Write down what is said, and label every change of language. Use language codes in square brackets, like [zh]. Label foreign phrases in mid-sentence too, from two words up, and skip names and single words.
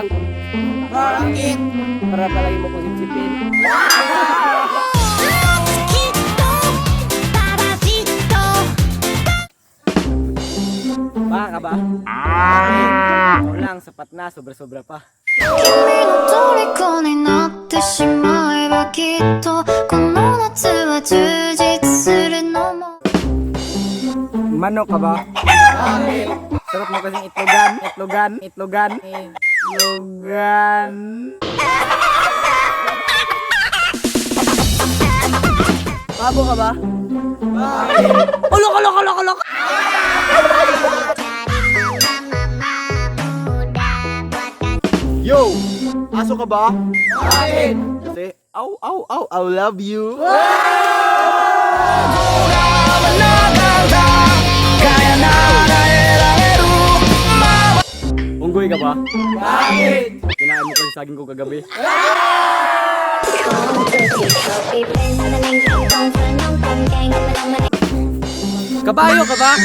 [tl] Bakit? para palagi mo kong sipsipin. Baka ka ba? Ikaw lang, sapat na, sobra-sobra pa. [ja] 君の虜になってしまえばきっとこの夏は充実するのも [tl] Manok ka ba? Bakit? Sarap mo kasing itlogan. Pabo ka ba? Bakit? Ulok! Yo! Aso ka ba? Bakit? Kasi, [en] I love you. [tl] Unggoy ka ba? Bakit? Kinain mo kasi saging ko kagabi. Kabayo ka ba?